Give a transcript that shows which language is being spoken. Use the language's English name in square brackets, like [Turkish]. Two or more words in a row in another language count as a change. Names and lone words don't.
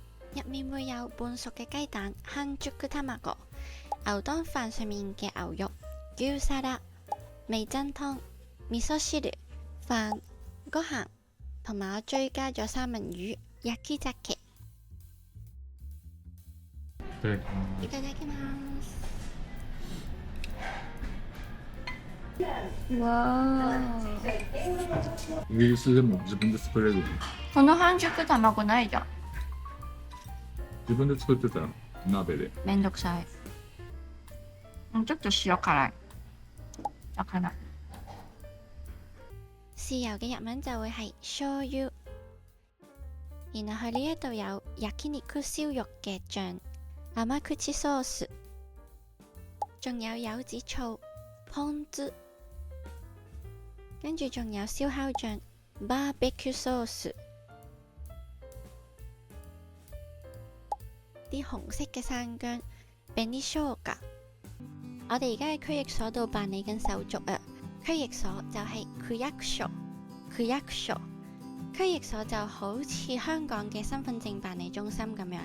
[Cantonese] 入面會有半熟嘅雞蛋半熟卵、牛當飯上面嘅牛肉、牛皿、味噌湯、味噌汁、飯、ご飯，同埋我追加咗三文魚、 [Japanese] 焼き鮭。いただきます。わイギリスでも自分で作れる。この半熟卵ないじゃん。自分で作ってたら鍋で。めんどくさい。ちょっと塩辛い。だから [Cantonese] 豉油嘅日文就會係醤油。然後佢呢一度有焼肉燒肉嘅醬、 [Japanese] 甘口ソース， [Cantonese] 仲有柚子醋、ポン酢，跟住仲有燒烤醬、 [Japanese] バーベキューソース， [Cantonese] 啲紅色嘅生薑、紅生姜。我哋而家喺區役所度辦理緊手續啊！區役所就係區役所，區役所。區役所就好似香港嘅身份證辦理中心咁樣。